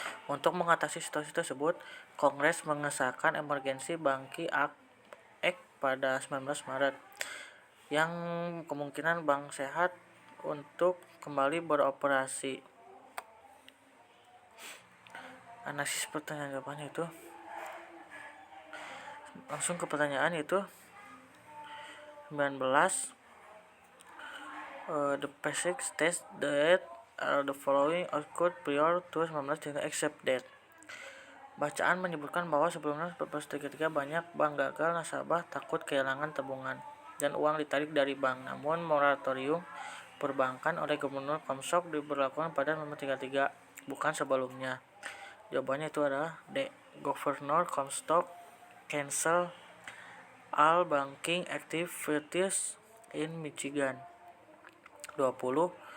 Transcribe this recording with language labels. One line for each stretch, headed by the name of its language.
Indonesian: Untuk mengatasi situasi tersebut, Kongres mengesahkan Emergency Banking Act pada 19 Maret yang kemungkinan bank sehat untuk kembali beroperasi. Analisis pertanyaan jawabannya itu langsung ke pertanyaan itu 19.
English: The basic states that the following occurred prior to 1933 except that.
Indonesian: Bacaan menyebutkan bahwa sebelumnya 1933 banyak bank gagal, nasabah takut kehilangan tabungan, dan uang ditarik dari bank. Namun moratorium perbankan oleh Gubernur Comstock diberlakukan pada 1933, bukan sebelumnya. Jawabannya itu adalah D.
English: Governor Comstock cancel all banking activities in Michigan. 20.